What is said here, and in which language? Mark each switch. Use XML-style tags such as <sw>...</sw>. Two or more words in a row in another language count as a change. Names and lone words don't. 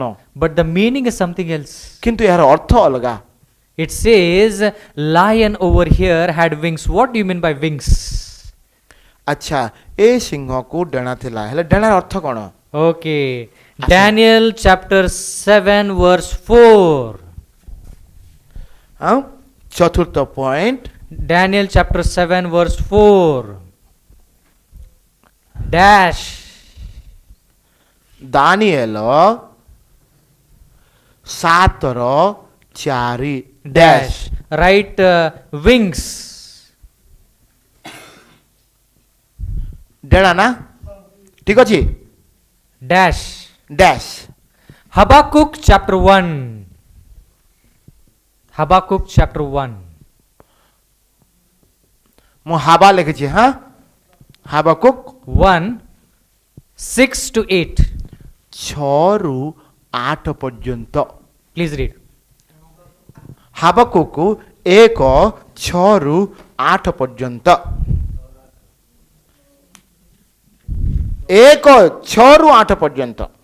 <en>But the meaning is something else.</en> <or>କିନ୍ତୁ ଏହାର ଅର୍ଥ ଅଲଗା</or> <en>It says lion over here had wings. What do you mean by wings?</en> <or>ଆଚ୍ଛା ଏ ସିଂହକୁ ଡେଣା ଥିଲା ହେଲେ ଡେଣାର ଅର୍ଥ କ'ଣ</or> <en>Okay. Daniel chapter 7 verse 4.</en> <or>ଆଉ ଚତୁର୍ଥ ପଏଣ୍ଟ</or> <en>Daniel chapter 7 verse 4. Dash.</en> <or>ଦାନିଏଲ 7:4 ଡ୍ୟାଶ</or> <en>Right wings.</en> <or>ଡେଣା ନା ଠିକ ଅଛି</or> <en>Dash.</en> <or>ଡ୍ୟାଶ</or> <en>Habakkuk chapter 1. Habakkuk chapter 1.</en> <or>ମୁଁ ହାବା ଲେଖିଛି ହଁ ହାବାକୁକ୍</or> <en>1 6 to 8.</en> <or>6ରୁ 8 ପର୍ଯ୍ୟନ୍ତ</or> <en>Please read.</en> <or>ହାବାକୁକ୍ 1:6ରୁ 8 ପର୍ଯ୍ୟନ୍ତ 1:6ରୁ 8 ପର୍ଯ୍ୟନ୍ତ</or>